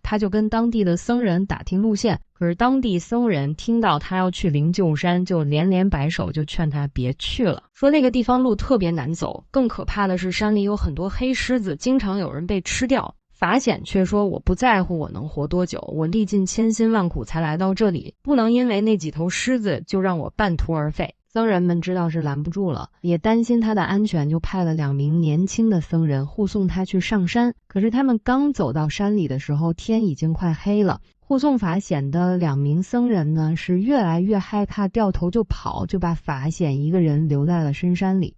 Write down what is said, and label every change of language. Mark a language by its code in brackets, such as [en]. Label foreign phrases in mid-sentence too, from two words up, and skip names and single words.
[zh] 他就跟當地的僧人打聽路線，可是當地僧人聽到他要去靈鷲山，就連连擺手，就勸他別去了，說那個地方路特別難走，更可怕的是山裡有很多黑獅子，經常有人被吃掉。法顯卻說：“我不在乎我能活多久，我歷盡千辛萬苦才來到這裡，不能因為那幾頭獅子就讓我半途而廢。” 僧人們知道是攔不住了，也擔心他的安全，就派了2名年輕的僧人護送他去上山。可是他們剛走到山裡的時候，天已經快黑了。護送法顯的2名僧人呢，是越來越害怕，掉頭就跑，就把法顯一個人留在了深山裡。